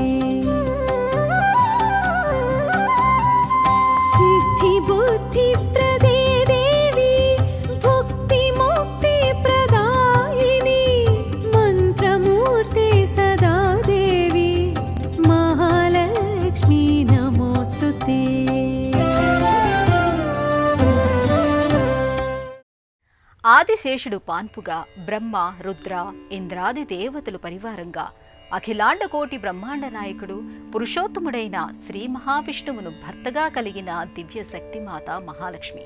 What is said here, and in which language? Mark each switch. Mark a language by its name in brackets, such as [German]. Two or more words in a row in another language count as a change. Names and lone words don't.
[Sanskrit] सिद्धिबुद्धिप्रदे देवी भुक्तिमुक्तिप्रदायिनी मन्त्रमूर्ते सदा देवी महालक्ष्मी नमोऽस्तुते। [Telugu] ఆదిశేషుడు పాన్పుగా బ్రహ్మ, రుద్ర, ఇంద్రాది దేవతలు పరివారంగా అఖిలాండ కోటి బ్రహ్మాండ నాయకుడు పురుషోత్తముడైన శ్రీ మహావిష్ణువును భర్తగా కలిగిన దివ్య శక్తిమాత మహాలక్ష్మి.